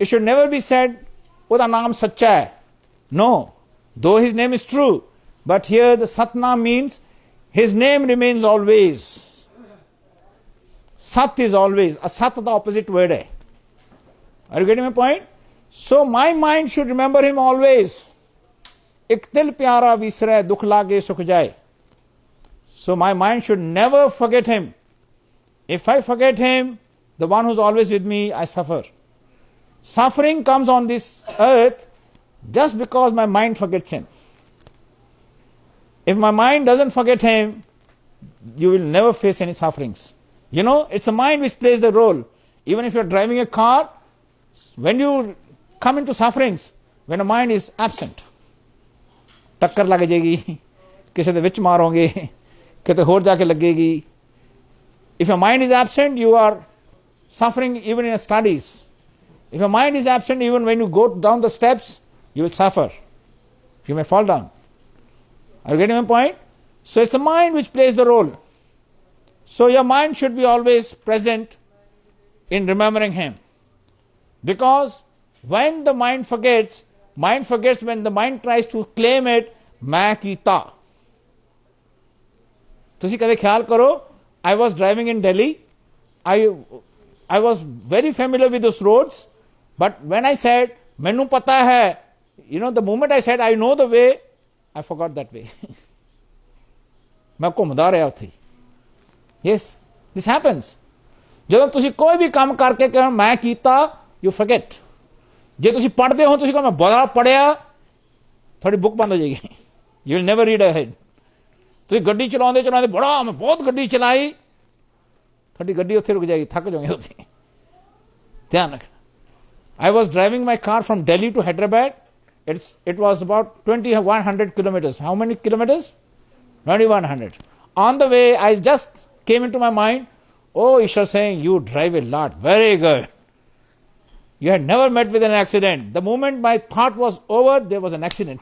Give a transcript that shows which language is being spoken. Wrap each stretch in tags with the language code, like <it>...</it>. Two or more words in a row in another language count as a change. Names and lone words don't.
<en>it should never be said,</en> <pa>ਓਦਾ ਨਾਮ ਸੱਚਾ ਹੈ.</pa> <en>No, though his name is true, but here the Satnam means his name remains always. Sat is always. Asat the opposite word hai. Are you getting my point? So my mind should remember him always.</en> <pa>ਇਕ ਦਿਲ ਪਿਆਰਾ ਵਿਸਰੇ ਦੁਖ ਲਾਗੇ ਸੁਖ ਜਾਏ.</pa> <en>So my mind should never forget him. If I forget him, the one who's always with me, I suffer. Suffering comes on this earth just because my mind forgets him. If my mind doesn't forget him, you will never face any sufferings. You know, it's the mind which plays the role. Even if you're driving a car, when you come into sufferings, when the mind is absent,</en> <pa>ਟੱਕਰ ਲੱਗ ਜਾਏਗੀ, ਕਿਸੇ ਦੇ ਵਿੱਚ ਮਾਰੋਗੇ, ਕਿਤੇ ਹੋਰ ਜਾਕੇ ਲੱਗੇਗੀ.</pa> <en>If your mind is absent, you are suffering even in your studies. If your mind is absent, even when you go down the steps, you will suffer. You may fall down. Are you getting my point? So it's the mind which plays the role. So your mind should be always present in remembering him. Because when the mind forgets when the mind tries to claim it,</en> <pa>ਮੈਂ ਕੀਤਾ. ਤੁਸੀਂ ਕਦੇ ਖ਼ਿਆਲ ਕਰੋ,</pa> <en>I was driving in Delhi. I was very familiar with those roads, but when I said,</en> <pa>ਮੈਨੂੰ ਪਤਾ ਹੈ,</pa> <en>you know, the moment I said, I know the way, I forgot that way.</en> <pa>ਮੈਂ ਘੁੰਮਦਾ ਰਿਹਾ ਉੱਥੇ.</pa> <en>Yes, this happens.</en> <pa>ਜਦੋਂ ਤੁਸੀਂ ਕੋਈ ਵੀ ਕੰਮ ਕਰਕੇ ਕਹੋ ਮੈਂ ਕੀਤਾ,</pa> <en>you forget.</en> <pa>ਜੇ ਤੁਸੀਂ ਪੜ੍ਹਦੇ ਹੋ, ਤੁਸੀਂ ਕਹੋ ਮੈਂ ਬੜਾ ਪੜ੍ਹਿਆ, ਤੁਹਾਡੀ ਬੁੱਕ ਬੰਦ ਹੋ ਜਾਏਗੀ.</pa> <en>You will never read ahead.</en> <pa>ਤੁਸੀਂ ਗੱਡੀ ਚਲਾਉਂਦੇ ਬੜਾ ਮੈਂ ਬਹੁਤ ਗੱਡੀ ਚਲਾਈ, ਤੁਹਾਡੀ ਗੱਡੀ ਉੱਥੇ ਰੁਕ ਜਾਏਗੀ, ਥੱਕ ਜਾਓਗੇ ਉੱਥੇ. ਧਿਆਨ ਰੱਖਣਾ.</pa> <en>I was driving my car from Delhi to Hyderabad. It was about 2100 kilometers. How many kilometers? 2100. On the way, I just came into my mind, oh, Ishwar saying, you drive a lot. Very good. You had never met with an accident. The moment my thought was over, there was an accident.</en>